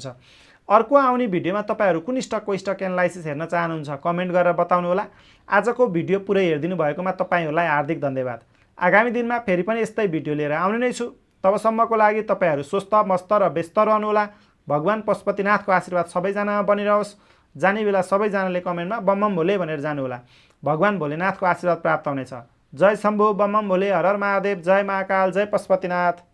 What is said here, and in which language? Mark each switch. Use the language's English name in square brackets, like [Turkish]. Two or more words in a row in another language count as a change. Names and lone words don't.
[Nepali] अर्को आउने भिडियोमा तपाईँहरू कुन स्टकको स्टक एनालाइसिस हेर्न चाहनुहुन्छ कमेन्ट गरेर बताउनु होला। आजको भिडियो पुरै हेरिदिनु भएकोमा तपाईँहरूलाई हार्दिक धन्यवाद। आगामी दिनमा फेरि पनि यस्तै भिडियो लिएर आउने नै छु। तबसम्मको लागि तपाईँहरू स्वस्थ मस्त र व्यस्त रहनुहोला। भगवान पशुपतिनाथको आशीर्वाद सबैजनामा बनिरहोस्। जाने बेला सबैजनाले कमेन्टमा बम बम भोले भनेर जानुहोला। भगवान भोलेनाथको आशीर्वाद प्राप्त हुनेछ। जय शम्भु, बम बम भोले, हर हर महादेव, जय महाकाल, जय पशुपतिनाथ।